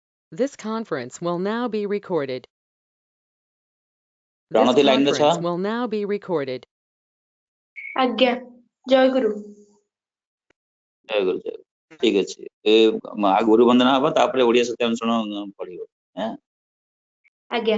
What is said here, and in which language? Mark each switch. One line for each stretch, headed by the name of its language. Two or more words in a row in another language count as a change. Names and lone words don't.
English: This conference will now be recorded. This
Odia: ପ୍ରଣତି ଲାଇନ୍ ରେ
English: conference
Odia: ଛଅ
English: will now be recorded.
Odia: ଆଜ୍ଞା ଜୟ ଗୁରୁ। ଜୟ ଗୁରୁ ଜୟ ଗୁରୁ। ଠିକ ଅଛି ଗୁରୁ ବନ୍ଦନା ହବ ତାପରେ ଓଡ଼ିଆ ସତ୍ୟାନୁସରଣ ପଢିବ। ଆଜ୍ଞା